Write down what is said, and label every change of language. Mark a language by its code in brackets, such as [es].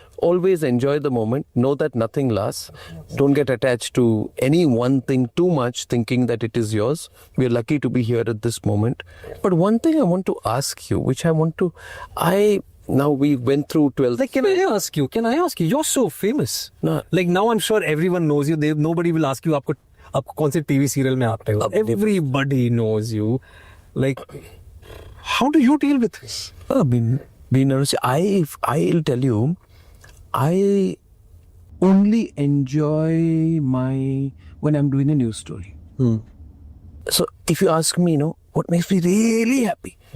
[en] Always enjoy the moment. Know that nothing lasts. Don't get attached to any one thing too much, thinking that it is yours. We're lucky to be here at this moment. But one thing I want to ask you, now we went through 12. Like, can I ask you? You're so famous. No. Like, now I'm sure everyone knows you. Nobody will ask you, [hi] आपको कौन से TV serial में आप रहे हो? [en] Everybody knows you. Like, how do you deal with this? Being honest, I'll tell you, I only enjoy when I'm doing a news story. So if you ask me, what makes me really happy?